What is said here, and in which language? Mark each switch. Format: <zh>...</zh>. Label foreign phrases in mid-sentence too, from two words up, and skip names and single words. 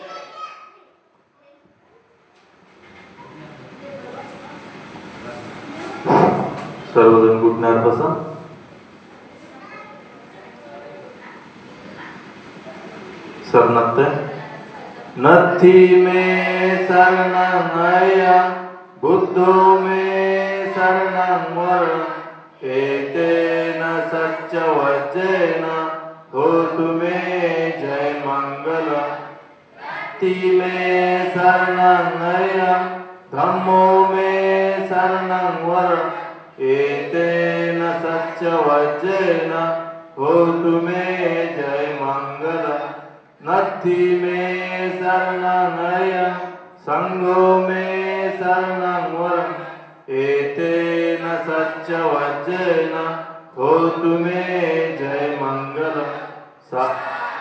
<mr>सर्वजण घुटण्यावर बसा.</mr> <pi>सर नत्ते नथी में शरणं बुद्धो में शरणं वरं एतेन सत्यवचेन होतु मे जय मंगलम्. नथी में शरणं धम्मो में शरणं वरं एतेन सत्यवचेन होतु मे जय मंगलम्. नथी में शरणं संघो में शरणं वरं एतेन सत्यवचेन होतु मे जय मंगलम्.</pi>